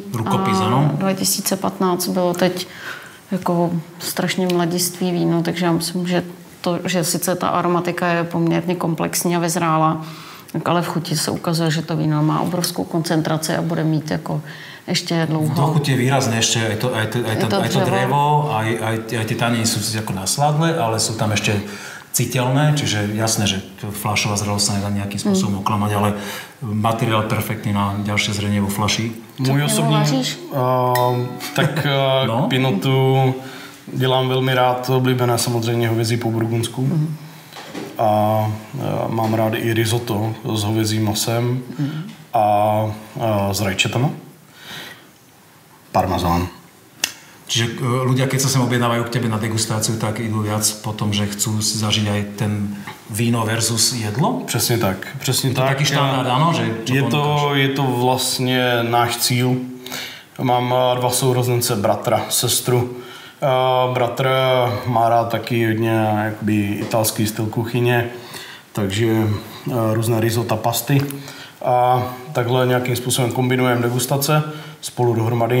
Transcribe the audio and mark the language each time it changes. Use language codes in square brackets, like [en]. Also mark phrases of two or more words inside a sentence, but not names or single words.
[cs] Rukopis, ano. 2015 bylo teď jako strašně mladiství víno, takže já myslím, že sice ta aromatika je poměrně komplexní a vyzrála, Tak ale v chuti se ukazuje, že to víno má obrovskou koncentraci a bude mít jako ještě dlouho. [sk] Do chuti je výrazné ešte aj to drevo, aj tie taniny sú ako nasladlé, ale sú tam ešte citeľné, čiže jasné, že fľašová zrelosť sa nedá nejakým spôsobom oklamať, ale materiál perfektný na ďalšie zrenie vo fľaši. [cs] Můj osobní, k pinotu dělám velmi rád oblíbené samozřejmě hovězí po burgundsku. A mám rád i risotto s hovězím masem a s rajčetama. Parmazán. [sk] Čiže ľudia, keď sa sem objednávajú k tebe na degustáciu, tak idú viac po tom, že chcú si zažiť aj ten víno versus jedlo? [cs] Přesně tak. Přesně [sk] tak. Taký štandard, áno? [cs] Je to vlastně náš cíl. Mám 2 sourozence, bratra, sestru. Bratr má rád taky hodně jakoby italský styl kuchyně, takže různé risota, pasty. A takhle nějakým způsobem kombinujeme degustace spolu dohromady.